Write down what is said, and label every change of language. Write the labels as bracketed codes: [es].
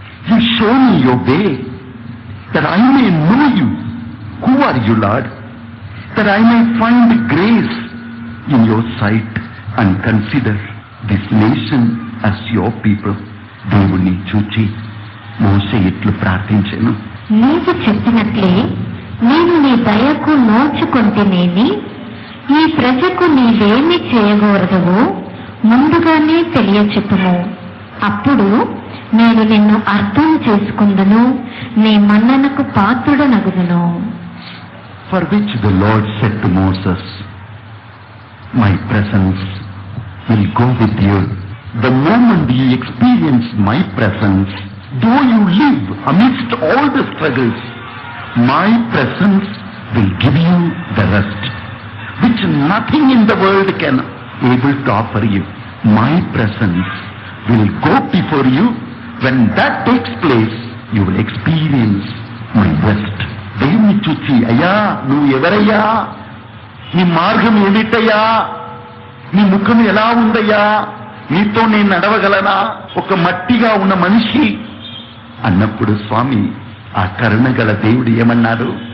[en] You show me your way, that I may know you. Who are you, Lord? That I may find grace in your sight and consider this nation as your people. [te] దేవుణ్ణి చూచి మోసే ఇట్లు ప్రార్థించెను, నీవు చెప్పినట్లే నేను నీ దయకు నోచుకొంటినేని ఈ ప్రజకు నీవేమి చేయగోరదవో ముందుగానే తెలియచెప్పుము. అప్పుడు నేను నిన్ను అర్థం చేసుకుందును, నీ మన్ననకు పాత్రుడనగుదును. [en] for which the Lord said to Moses, My presence will go with you. The moment you experience my presence, though you live amidst all the struggles, my presence will give you the rest, which nothing in the world can able to offer you. My presence will go before you. When that takes place, you will experience my rest. [te] దేవుని చూచి, అయ్యా నువ్వు ఎవరయ్యా, నీ మార్గం ఏమిటయ్యా, నీ ముఖం ఎలా ఉందయ్యా, నీతో నేను నడవగలనా, ఒక మట్టిగా ఉన్న మనిషి అన్నప్పుడు స్వామి ఆ కరుణ గల దేవుడు ఏమన్నారు?